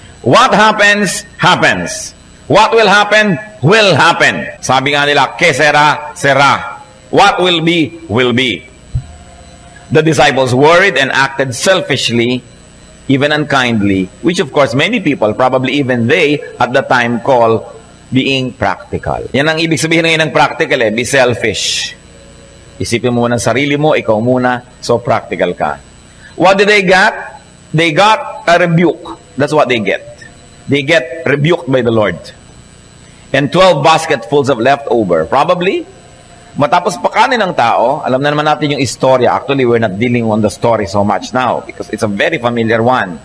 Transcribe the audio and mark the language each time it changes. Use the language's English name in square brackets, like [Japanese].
[English] What happens, happens. What will happen, will happen. [Filipino] Sabi nga nila, [Spanish] que sera, sera. [English] What will be, will be. The disciples worried and acted selfishly, even unkindly, which of course many people, probably even they, at the time call being practical. [Filipino] Yan ang ibig sabihin ngayon ng practical, [English] be selfish. [Filipino] Isipin mo muna ang sarili mo, ikaw muna, so practical ka. [English] What did they get? They got a rebuke. That's what they get. They get rebuked by the Lord. And 12 basketfuls of leftover. [Filipino] Probably, matapos pakanin ng tao, alam na naman natin yung istorya. [English] Actually, we're not dealing on the story so much now because it's a very familiar one.